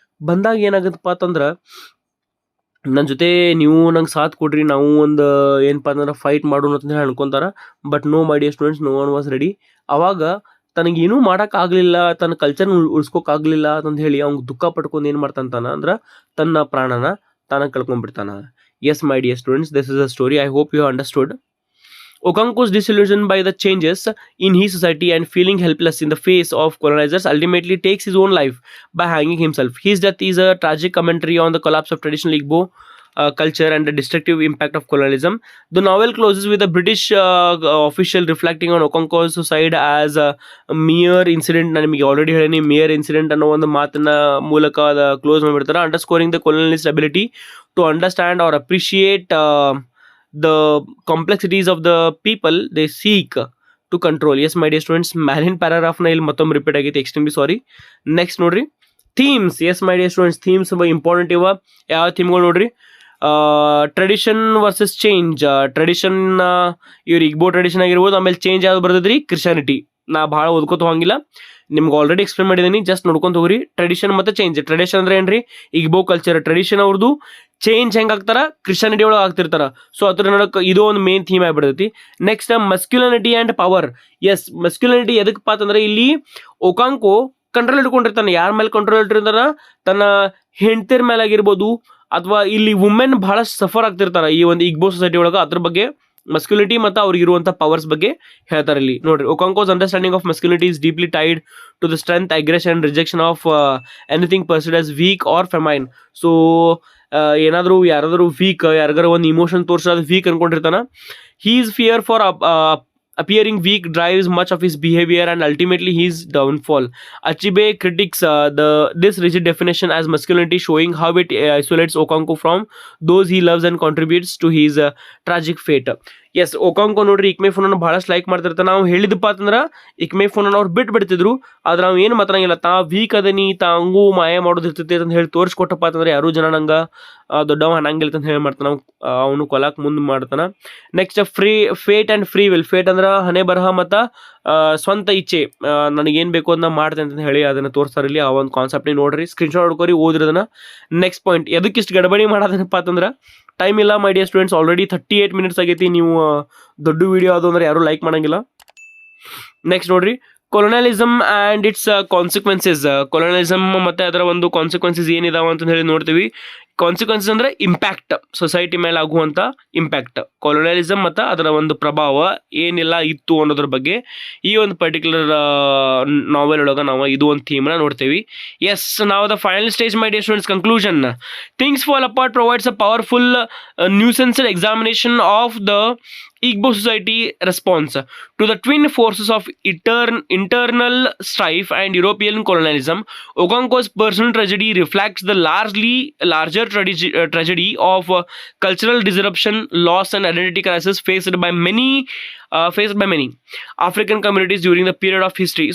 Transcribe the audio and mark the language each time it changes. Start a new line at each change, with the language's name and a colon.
Kannada: ಬಂದಾಗ ಏನಾಗತ್ತಪ್ಪ ಅಂತಂದ್ರೆ, ನನ್ನ ಜೊತೆ ನೀವು ನಂಗೆ ಸಾಥ್ ಕೊಡ್ರಿ, ನಾವು ಒಂದು ಏನಪ್ಪ ಅಂತಂದ್ರೆ ಫೈಟ್ ಮಾಡೋಣ ಅಂತ ಹೇಳಿ ಅನ್ಕೊಂತಾರ.
English: But no my dear students, no one was ready.
Kannada: ಅವಾಗ ತನಗೇನೂ ಮಾಡೋಕ್ಕಾಗಲಿಲ್ಲ, ತನ್ನ ಕಲ್ಚರ್ನ ಉಳಿಸ್ಕೋಕ್ಕಾಗಲಿಲ್ಲ ಅಂತ ಹೇಳಿ ಅವ್ನಿಗೆ ದುಃಖ ಪಡ್ಕೊಂಡು ಏನು ಮಾಡ್ತಾನ ಅಂದ್ರೆ ತನ್ನ ಪ್ರಾಣನ ತಾನ ಕಳ್ಕೊಂಡ್ಬಿಡ್ತಾನ.
English: Yes my dear students, this is a story. I hope you understood. Okonkwo's disillusioned by the changes in his society and feeling helpless in the face of colonizers ultimately takes his own life by hanging himself. His death is a tragic commentary on the collapse of traditional Igbo culture and the destructive impact of colonialism. The novel closes with a British official reflecting on Okonkwo's suicide as a mere incident.
Kannada: Namige already ಹೇಳೀನಿ,
English: mere incident
Kannada: ಅನ್ನೋ ಒಂದು ಮಾತನ್ನ ಮೂಲಕ close ಮಾಡಿಬಿಡ್ತಾರೆ,
English: underscoring the colonialist ability to understand or appreciate the complexities of the people they seek to control. Yes my dear students,
Kannada: ಮ್ಯಾಲಿನ ಪ್ಯಾರಾಗ್ರಾಫ್ನ ಇಲ್ಲಿ ಮತ್ತೊಮ್ಮೆ repeat ಆಗೈತೆ, extremely sorry.
English: Next ನೋಡ್ರಿ, themes. Yes my dear students, themes important ಇವ.
Kannada: ಯಾವ ಥೀಮ್ಗಳು ನೋಡ್ರಿ, tradition versus change. Tradition ಇವ್ರು ಇಗ್ಬೋ tradition ಆಗಿರ್ಬೋದು. ಆಮೇಲೆ ಚೇಂಜ್ ಯಾವ್ದು ಬರ್ತದ್ರಿ, ಕ್ರಿಶ್ಚಾನಿಟಿ. ನಾ ಭಾಳ ಓದ್ಕೋತ ಹೋಗಿಲ್ಲ, ನಿಮ್ಗೆ ಆಲ್ರೆಡಿ ಎಕ್ಸ್ಪ್ಲೇನ್ ಮಾಡಿದ್ದೀನಿ, ಜಸ್ಟ್ ನೋಡ್ಕೊಂತ ಹೋಗ್ರಿ. ಟ್ರೆಡಿಷನ್ ಮತ್ತು ಚೇಂಜ್. ಟ್ರೆಡಿಷನ್ ಅಂದ್ರೆ ಏನ್ರಿ, ಇಗ್ಬೋ ಕಲ್ಚರ್ ಟ್ರೆಡಿಷನ್ ಅವ್ರದ್ದು. ಚೇಂಜ್ ಹೆಂಗೆ ಆಗ್ತಾರ, ಕ್ರಿಶ್ಚಾನಿಟಿ ಒಳಗೆ ಆಗ್ತಿರ್ತಾರ. ಸೊ ಅದ್ರ ನಡಕ್ಕೆ ಇದು ಒಂದು main theme ಆಗಿಬಿಡ್ತೈತಿ.
English: Next masculinity and power.
Kannada: S, ಮಸ್ಕ್ಯುಲಿನಿಟಿ ಎದಕ್ಕಪ್ಪ ಅಂತಂದ್ರೆ ಇಲ್ಲಿ ಒಕಾಂಕೋ ಕಂಟ್ರೋಲ್ ಇಟ್ಕೊಂಡಿರ್ತಾನೆ. ಯಾರ ಮೇಲೆ ಕಂಟ್ರೋಲ್ ಇಟ್ಟಿರ್ತಾನ, ತನ್ನ ಹೆಂಡತಿರ ಮೇಲೆ ಆಗಿರ್ಬೋದು, ಅಥವಾ ಇಲ್ಲಿ ವುಮೆನ್ ಬಹಳಷ್ಟು ಸಫರ್ ಆಗ್ತಿರ್ತಾರ ಈ ಒಂದು ಇಗ್ಬೋ ಸೊಸೈಟಿ ಒಳಗೆ. ಅದ್ರ ಬಗ್ಗೆ ಮಸ್ಕ್ಯುಲಿಟಿ ಮತ್ತು ಅವ್ರಿಗೆ ಇರುವಂಥ ಪವರ್ಸ್ ಬಗ್ಗೆ ಹೇಳ್ತಾರೆ ಇಲ್ಲಿ ನೋಡ್ರಿ.
English: Okonkwo's understanding of masculinity is deeply tied to the strength, aggression, rejection of anything perceived as weak or feminine.
Kannada: So ಏನಾದರೂ ಯಾರಾದರೂ ವೀಕ್, ಯಾರಿಗಾರ ಒಂದು ಇಮೋಷನ್ ತೋರಿಸೋದು weak ಅನ್ಕೊಂಡಿರ್ತಾನ.
English: He's fear for appearing weak drives much of his behavior and ultimately his downfall. Achebe critiques this rigid definition as masculinity, showing how it isolates Okonkwo from those he loves and contributes to his tragic fate.
Kannada: S, ಒಕಾಂಕೋ ನೋಡ್ರಿ ಇಕ್ಮೆಫುನನ್ನು ಭಾಳಷ್ಟು like ಮಾಡ್ತಿರ್ತಾನೆ. ನಾವು ಹೇಳಿದಪ್ಪ ಅಂತಂದ್ರೆ ಇಕ್ಮೆಫುನನ್ನು ಅವ್ರು ಬಿಟ್ಬಿಡ್ತಿದ್ರು. ಆದ್ರೆ ನಾವು ಏನು ಮಾತಾಡಂಗಿಲ್ಲ, ತಾ weak ಅದನಿ, ತಾಂಗೂ ಮಾಯ ಮಾಡೋದು ಇರ್ತೈತಿ ಅಂತ ಹೇಳಿ ತೋರಿಸ್ಕೊಟ್ಟಪ್ಪ ಅಂತಂದ್ರೆ ಯಾರೂ ಜನ ನಂಗೆ ದೊಡ್ಡವ ಅನ್ನಂಗಿಲ್ಲ ಅಂತ ಹೇಳಿ ಮಾಡ್ತಾನೆ. ಅವನು ಕೊಲಾಕ್ ಮುಂದೆ ಮಾಡ್ತಾನೆ.
English: Next fate and free will.
Kannada: Fate ಅಂದ್ರೆ ಹಣೆ ಬರಹ ಮತ್ತು ಸ್ವಂತ ಇಚ್ಛೆ, ನನಗೇನು ಬೇಕು ಅದನ್ನ ಮಾಡ್ತೇನೆ ಅಂತ ಹೇಳಿ ಅದನ್ನು ತೋರಿಸ್ತಾರೆ ಇಲ್ಲಿ. ಆ ಒಂದು ಕಾನ್ಸೆಪ್ಟ್ನಿ ನೋಡ್ರಿ, ಸ್ಕ್ರೀನ್ಶಾಟ್ ಹೊಡ್ಕೋರಿ, ಓದ್ರಿ ಅದನ್ನ. ನೆಕ್ಸ್ಟ್ ಪಾಯಿಂಟ್, ಎದಕ್ಕಿಷ್ಟು ಗಡಬಡಿ ಮಾಡೋದನಪ್ಪ ಅಂತಂದ್ರೆ ಟೈಮ್ ಇಲ್ಲ
English: My dear students.
Kannada: Already 38 minutes ಆಗೈತಿ. ನೀವು ದೊಡ್ಡ ವಿಡಿಯೋ ಅದು ಅಂದ್ರೆ ಯಾರೂ ಲೈಕ್ ಮಾಡಂಗಿಲ್ಲ.
English: Next ನೋಡ್ರಿ, colonialism and its consequences.
Kannada: ಕೊಲೊನಿಯಲಿಸಮ್ ಮತ್ತು ಅದರ ಒಂದು ಕಾನ್ಸಿಕ್ವೆನ್ಸಸ್ ಏನಿದಾವೆ ಅಂತ ಹೇಳಿ ನೋಡ್ತೀವಿ. ಕಾನ್ಸಿಕ್ವೆನ್ಸಸ್ ಅಂದರೆ ಇಂಪ್ಯಾಕ್ಟ್, ಸೊಸೈಟಿ ಮೇಲೆ ಆಗುವಂಥ ಇಂಪ್ಯಾಕ್ಟ್. ಕೊಲೊನಿಯಲಿಸಮ್ ಮತ್ತು ಅದರ ಒಂದು ಪ್ರಭಾವ ಏನೆಲ್ಲ ಇತ್ತು ಅನ್ನೋದ್ರ ಬಗ್ಗೆ ಈ ಒಂದು ಪರ್ಟಿಕ್ಯುಲರ್ ನಾವೆಲ್ ಒಳಗೆ ನಾವು ಇದು ಒಂದು ಥೀಮ್ನ ನೋಡ್ತೀವಿ.
English: Yes, ನಾವು the final stage my dear students, conclusion. Things fall apart provides a powerful nuanced examination of the Igbo society response to the twin forces of internal strife and European colonialism. Okonkwo's personal tragedy reflects the larger tragedy of cultural disruption, loss, and identity crisis faced by many African communities during the period of history.